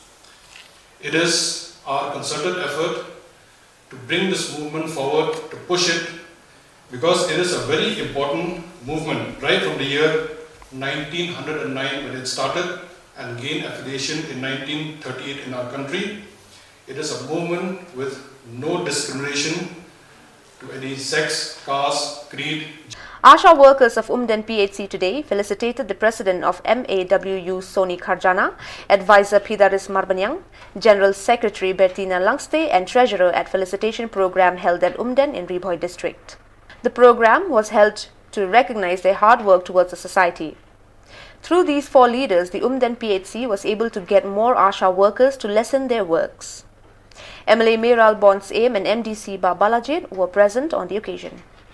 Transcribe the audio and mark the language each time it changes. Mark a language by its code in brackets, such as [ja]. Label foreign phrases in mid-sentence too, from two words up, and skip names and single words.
[en] It is our concerted effort to bring this movement forward, to push it, because it is a very important movement right from the year 1909 when it started and gained affiliation in 1938 in our country. It is a movement with no discrimination to any sex, caste, creed. Asha workers of Umden PHC today felicitated the president of MAWU Soni Kharjana, advisor Pidaris Marbanyang, General Secretary Bertina Langste and treasurer at felicitation program held at Umden in Ribhoi district. The program was held to recognize their hard work towards the society. Through these 4 leaders, the Umden PHC was able to get more Asha workers to lessen their works. MLA Meral Bonds Aim and MDC Babalajit were present on the occasion.